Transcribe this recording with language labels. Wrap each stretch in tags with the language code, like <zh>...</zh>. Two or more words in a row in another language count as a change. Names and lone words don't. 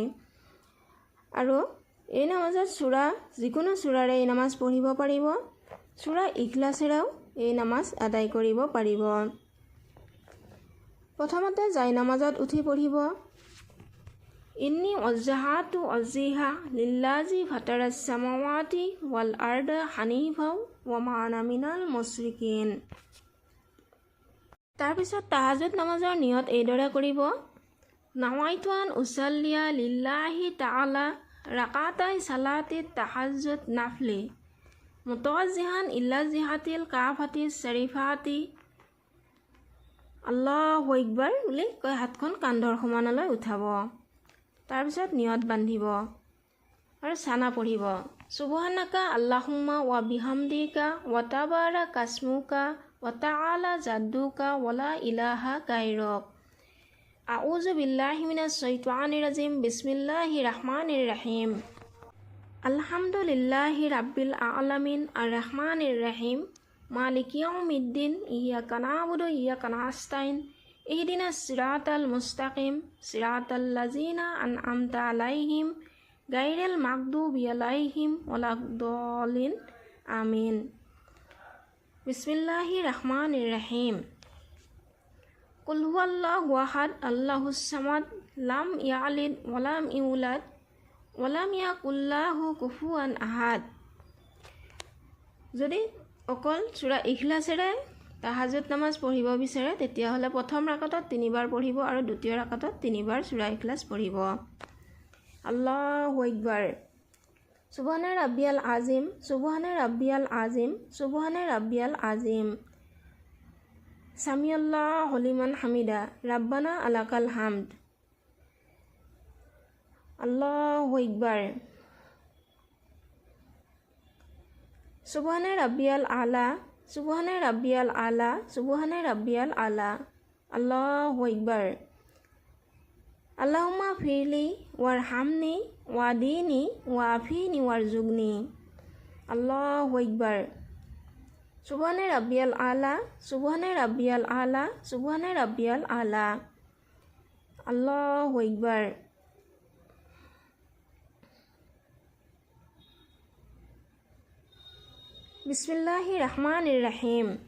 <as>আৰু এই নামাজত সূৰা যিকোনো সূৰাৰে এই নামাজ পঢ়িব পাৰিব। সূৰা ইখলাছেৰেও এই নামাজ আদায় কৰিব পাৰিব। প্ৰথমতে যাই নামাজত উঠি পঢ়িব</as> <ar>إني وجهت وجهي للذي فطر السماوات والأرض حنيفا وما أنا من المشركين.</ar> <as>তাৰপিছত তাহাজ্জুদ নামাজৰ নিয়ত এইদৰে কৰিব</as> <ar>نويت أن أصلي لله تعالى ركعتي صلاة التهجد نفل متوجها إلى جهة الكعبة الشريفة الله أكبر</ar> <as>বুলি কৈ হাতখন কান্ধৰ সমানলৈ উঠাব। তাৰপিছত নিয়ত বান্ধিব আৰু সানা পঢ়িব</as> <ar>سبحانك اللهم وبحمدك وتبارك اسمك وتعالى جدك ولا إله غيرك. أعوذ بالله من الشيطان الرجيم. بسم الله الرحمن الرحيم. الحمد لله رب العالمين الرحمن الرحيم مالك يوم الدين إياك نعبد وإياك نستعين اهدنا الصراط المستقيم صراط الذين أنعمت عليهم غير المغضوب عليهم ولا الضالين آمين. بسم الله الرحمن الرحيم. قل هو الله أحد الله الصمد لم يلد ولم يولد ولم يكن له كفوا أحد.</ar> <as>যদি অকল সূৰা ইখলাছেৰে তাহাজ্জুদ নামাজ পঢ়িব বিচাৰে তেতিয়াহ'লে প্ৰথম ৰাকাতত 3 বাৰ পঢ়িব আৰু দ্বিতীয় ৰাকাতত 3 বাৰ সূৰা ইখলাছ পঢ়িব।</as> <ar>الله أكبر. سبحان ربي العظيم سبحان ربي العظيم سبحان ربي العظيم. سمع الله لمن حمده ربنا لك الحمد. الله أكبر. سبحان ربي الأعلى سبحان ربي الأعلى سبحان ربي الأعلى. الله أكبر. اللهم اغفر لي وارحمني واهدني وعافني وارزقني. الله أكبر. سبحان ربي الأعلى سبحان ربي الأعلى سبحان ربي الأعلى. الله أكبر. بسم الله الرحمن الرحيم.</ar>